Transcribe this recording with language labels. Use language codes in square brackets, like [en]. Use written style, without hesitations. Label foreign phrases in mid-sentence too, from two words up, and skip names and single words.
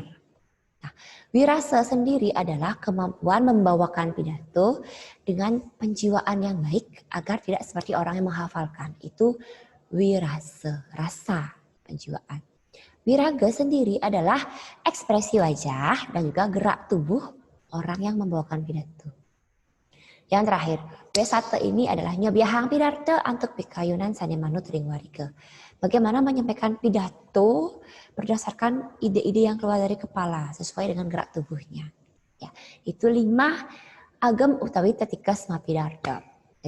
[id] Nah, wirasa sendiri adalah kemampuan membawakan pidato dengan penjiwaan yang baik agar tidak seperti orang yang menghafalkan. Itu wirasa, rasa, penjiwaan. Wiraga sendiri adalah ekspresi wajah dan juga gerak tubuh orang yang membawakan pidato. Yang terakhir, W1 ini adalah [ban] nyobiahang pidarto antuk pikayunan sane manut ring wariga. [id] Bagaimana menyampaikan pidato berdasarkan ide-ide yang keluar dari kepala sesuai dengan gerak tubuhnya. Ya, itu [ban] 5 agam utawi tetikes pidarto.